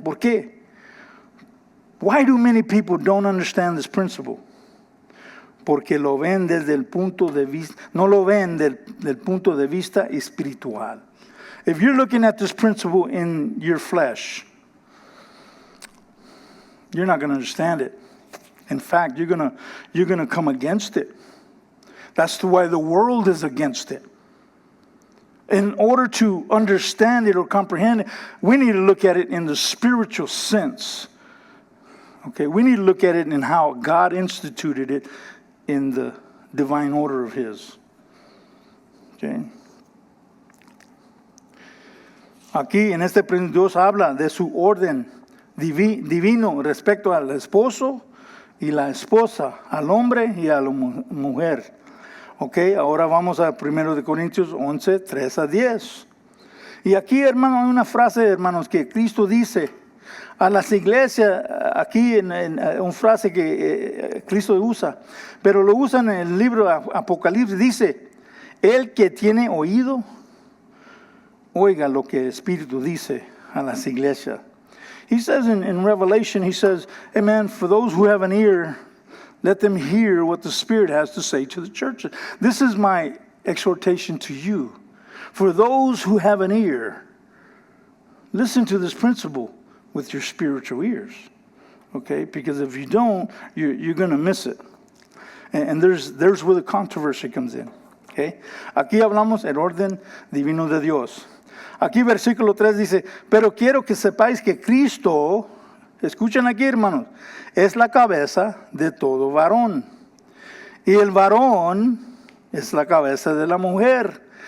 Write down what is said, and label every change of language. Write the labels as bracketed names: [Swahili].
[Spanish] ¿Por qué? [English] Why do many people don't understand this principle? [Spanish] Porque lo ven desde el punto de vista, no lo ven del punto de vista espiritual. [English] If you're looking at this principle in your flesh, you're not going to understand it. In fact, you're going to come against it. That's why the world is against it. In order to understand it or comprehend it, we need to look at it in the spiritual sense. Okay, we need to look at it in how God instituted it in the divine order of His. Okay. [Spanish] Aquí en este principio Dios habla de su orden divino respecto al esposo y la esposa, al hombre y a la mujer. Ok, ahora vamos a 1 Corintios 11, 3 a 10. Y aquí, hermano, hay una frase, hermanos, que Cristo dice a las iglesias, aquí en una frase que Cristo usa, pero lo usa en el libro Apocalipsis, dice, el que tiene oído, oiga lo que el Espíritu dice a las iglesias. [English] He says in Revelation, he says, amen, for those who have an ear, let them hear what the Spirit has to say to the churches. This is my exhortation to you. For those who have an ear, listen to this principle with your spiritual ears. Okay? Because if you don't, you're going to miss it. And there's where the controversy comes in. Okay? [Spanish] Aquí hablamos el orden divino de Dios. Aquí versículo 3 dice, pero quiero que sepáis que Cristo, escuchen aquí, hermanos, es la cabeza de todo varón. Y el varón es la cabeza de la mujer.